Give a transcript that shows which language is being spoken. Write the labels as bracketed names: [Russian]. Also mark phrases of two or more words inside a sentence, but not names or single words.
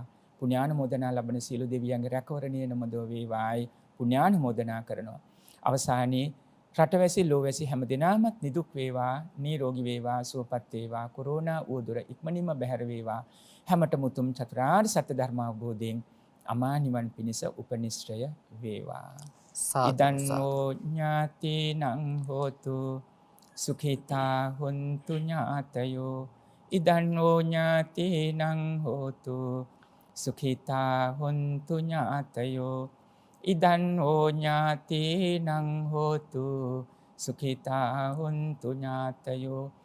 [Sinhala] පුණ්‍යානුමෝදනා ලබන සියලු දෙවියන්ගේ රැකවරණය නමදෝ වේවායි පුණ්‍යානුමෝදනා කරනවා. අවසානයේ රටවැසි ලෝවැසි හැම දිනාමත් නිදුක් වේවා නිරෝගී වේවා සුවපත් වේවා කොරෝනා උවදුර ඉක්මනින්ම බැහැර වේවා. හැමතෙම උතුම් චතුරාර්ය සත්‍ය ධර්ම අවබෝධයෙන් අමා නිවන් පිණිස උපනිශ්‍රය වේවා. [Pali] ඉදන්නෝ ඥාතිනං හෝතු සුඛිතා හොන්තු ඥාතයෝ ඉදන්නෝ ඥාතිනං හෝතු සුඛිතා හොන්තු ඥාතයෝ ඉදන්නෝ ඥාතිනං හෝතු සුඛිතා හොන්තු ඥාතයෝ